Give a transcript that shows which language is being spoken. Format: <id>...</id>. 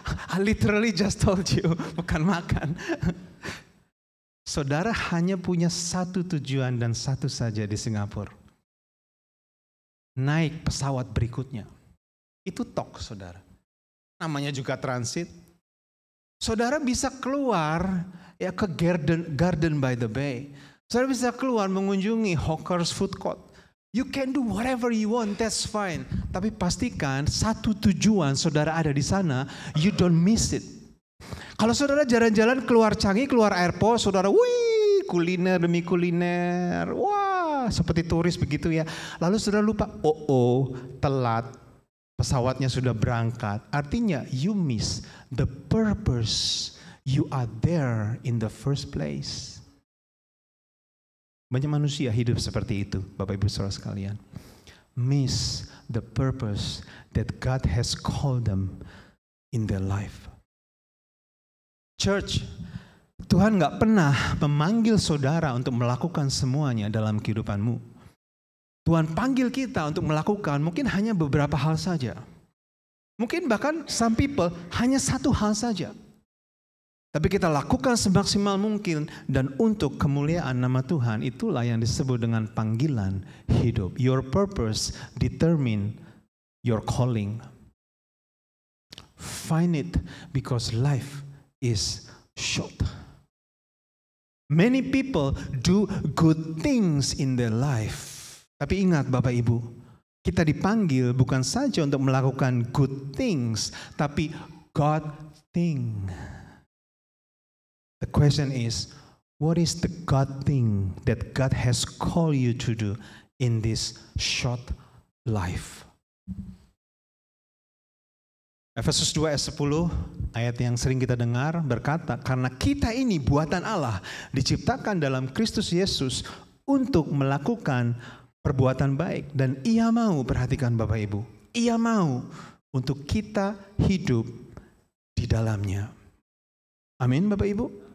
<en>I literally just told you,</en> <id>bukan makan. Saudara hanya punya satu tujuan dan satu saja di Singapura. Naik pesawat berikutnya. Itu tok saudara. Namanya juga transit. Saudara bisa keluar ya ke Garden by the Bay. Saudara bisa keluar mengunjungi hawkers food court.</id> <en>You can do whatever you want, that's fine.</en> <id>Tapi pastikan satu tujuan saudara ada di sana,</id> <en>you don't miss it.</en> <id>Kalau saudara jalan-jalan keluar Changi, keluar airport, saudara, wih, kuliner demi kuliner, wah, seperti turis begitu ya. Lalu saudara lupa, telat, pesawatnya sudah berangkat.</id> <en>Artinya, you miss the purpose you are there in the first place.</en> <id>Banyak manusia hidup seperti itu, Bapak Ibu Saudara sekalian.</id> <en>Miss the purpose that God has called them in their life.</en> <id>Church, Tuhan gak pernah memanggil saudara untuk melakukan semuanya dalam kehidupanmu. Tuhan panggil kita untuk melakukan mungkin hanya beberapa hal saja. Mungkin bahkan</id> <en>some people</en> <id>hanya satu hal saja. Tapi kita lakukan semaksimal mungkin dan untuk kemuliaan nama Tuhan, itulah yang disebut dengan panggilan hidup.</id> <en>Your purpose determine your calling. Find it because life is short. Many people do good things in their life.</en> <id>Tapi ingat Bapak Ibu, kita dipanggil bukan saja untuk melakukan</id> <en>good things,</en> <id>tapi God thing.</id> <en>The question is, what is the God thing that God has called you to do in this short life?</en> <id>Efesus 2 ayat 10, ayat yang sering kita dengar berkata, karena kita ini buatan Allah, diciptakan dalam Kristus Yesus untuk melakukan perbuatan baik. Dan Ia mau, perhatikan Bapak Ibu, Ia mau untuk kita hidup di dalamnya. Amin Bapak Ibu.</id>